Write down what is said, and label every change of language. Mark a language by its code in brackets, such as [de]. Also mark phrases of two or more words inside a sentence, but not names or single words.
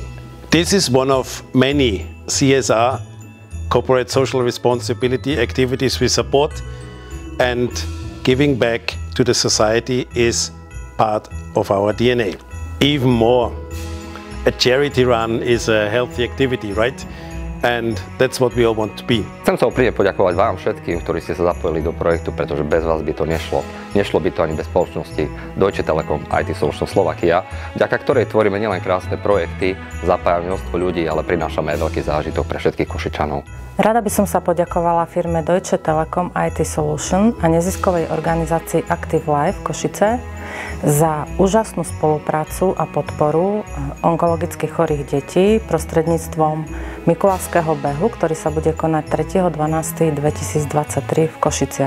[en] This is one of many CSR, corporate social responsibility activities we support, and giving back to the society is part of our DNA. Even more, a charity run is a healthy activity, right? And that's what we all want to be. [sk] Chcem sa úprimne poďakovať vám všetkým, ktorí ste sa zapojili do projektu, pretože bez vás by to nešlo. Nešlo by to ani bez spoločnosti Deutsche Telekom IT Solutions Slovakia, vďaka ktorej tvoríme nielen krásne projekty, zapájame množstvo ľudí, ale prinášame aj veľký zážitok pre všetkých Košičanov. Rada by som sa poďakovala firme Deutsche Telekom IT Solutions a neziskovej organizácii Active Life Košice za úžasnú spoluprácu a podporu onkologicky chorých detí prostredníctvom Mikulášskeho behu, ktorý sa bude konať 3.12.2023 v Košiciach.